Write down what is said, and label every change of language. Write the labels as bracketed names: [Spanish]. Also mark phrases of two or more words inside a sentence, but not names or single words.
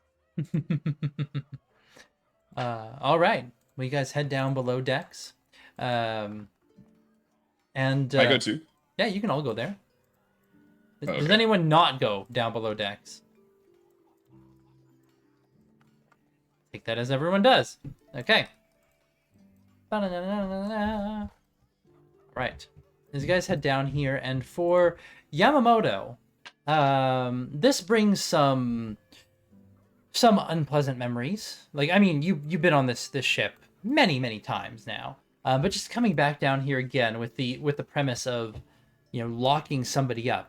[English] All right. Well, you guys head down below decks. And I go too. yeah, you can all go there. Does Okay. anyone not go down below decks? Take that as everyone does. Okay. Ba-na-na-na-na-na. Right. As you guys head down here, and for Yamamoto, this brings some unpleasant memories. Like, I mean, you've been on this ship many times now, but just coming back down here again with the premise of, you know, locking somebody up.